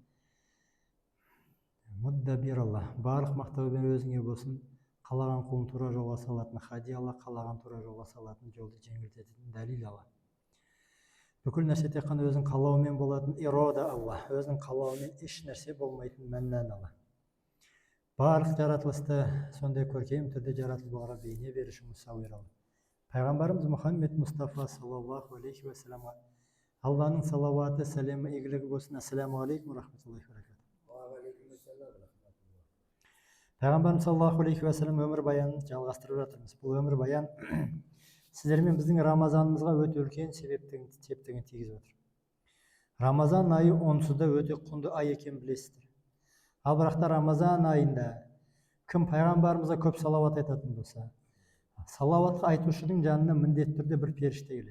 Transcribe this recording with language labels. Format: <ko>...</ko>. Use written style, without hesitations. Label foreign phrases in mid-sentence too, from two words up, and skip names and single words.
<kk>муддабир алла барлық мақтау бен өзіңе болсын қалаған құлын тура жолға салатын хади алла қалаған тура жолға салатын жолды жеңілдететін дәлел алла бүкіл нәрсе тек қана өзінің қалауымен болатын ирода алла өзінің қалауымен еш нәрсе болмайтын мәннан алла барлық жаратылысты сондай көркем түрде жаратылуға бейне беруші мұсауир алла пайғамбарымыз мұхаммед мұстафа</kk> <ar>صلى الله عليه وسلم</ar> <kk>алланың салауаты сәлемі игілігі болсын.</kk> <ar>السلام عليكم رحمة الله وبركاته.</ar> <kk>Пайғамбарымыз</kk> <ar>صلى الله عليه وسلم</ar> <kk>өмірбаянын жалғастырып жатырмыз. Бұл өмірбаян сіздермен біздің рамазанымызға өте үлкен септігін тигізіп отыр. Рамазан айы онсыз да өте құнды ай екенін білесіздер. Ал бірақ та Рамазан айында кім пайғамбарымызға көп салауат айтатын болса, салауатқа айтушының жанына міндетті түрде бір періште келеді.</kk>